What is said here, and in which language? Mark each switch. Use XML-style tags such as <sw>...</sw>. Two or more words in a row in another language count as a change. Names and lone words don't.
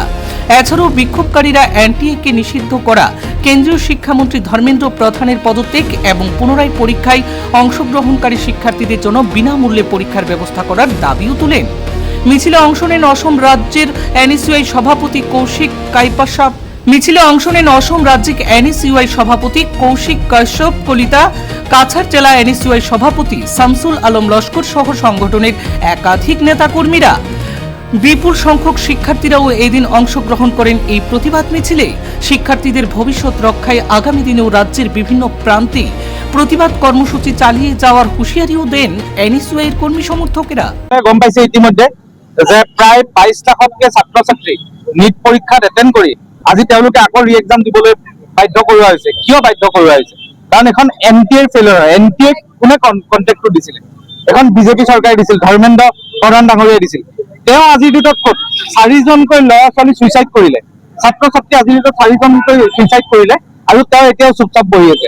<bn>এছাড়াও বিক্ষোভকারীরা এনটিএকে নিষিদ্ধ করা, কেন্দ্রীয় শিক্ষামন্ত্রী ধর্মেন্দ্র প্রধানের পদত্যাগ এবং পুনরায় পরীক্ষায় অংশগ্রহণকারী শিক্ষার্থীদের জন্য বিনামূল্যে পরীক্ষার ব্যবস্থা করার দাবিও তোলেন। মিছিলে অংশ নেন অসম রাজ্যের এনএসইউআই সভাপতি কৌশিক কাইপাশা। মিছিলে অংশ নেন অসম রাজ্যিক এনএসইউআই সভাপতি কৌশিক কাশ্যপ কলিতা, কাছাড় জেলা এনএসইউআই সভাপতি শামসুল আলম লস্কর সহ সংগঠনের একাধিক নেতাকর্মীরা। বিপুল সংখ্যক শিক্ষার্থীরাও এদিন অংশগ্রহণ করেন এই প্রতিবাদ মিছিলে। শিক্ষার্থীদের ভবিষ্যৎ রক্ষায় আগামী দিনেও রাজ্যের বিভিন্ন প্রান্তে প্রতিবাদ কর্মসূচি চালিয়ে যাওয়ার হুঁশিয়ারিও দেন এনএসইউআই এর কর্মী সমর্থকেরা।</bn> <as>গম পাইছে ইতিমধ্যে যে প্রায় 22 লাখতকে ছাত্র ছাত্রী নিট পরীক্ষাত এটেন্ড কৰি আজি তেওঁলোকে আকৌ ৰি এক্সাম দিবলৈ বাধ্য কৰোৱা হৈছে। কিয় বাধ্য কৰোৱা হৈছে? কাৰণ এখন এনটিএৰ ফেইলিয়ৰ হয়। এনটিএ কোনে কন্টেক্টটো দিছিল? এখন বিজেপি চৰকাৰে দিছিল, ধৰ্মেন্দ্ৰ প্ৰধান ডাঙৰীয়াই দিছিল। তেওঁ আজিৰ ডেটত ক'ত 4জনকৈ ল'ৰা ছোৱালী ছুইচাইড কৰিলে, ছাত্ৰ ছাত্ৰী আজিৰ ডেটত 4জনকৈ ছুইচাইড কৰিলে আৰু তেওঁ এতিয়াও চুপচাপ বহি আছে।</as>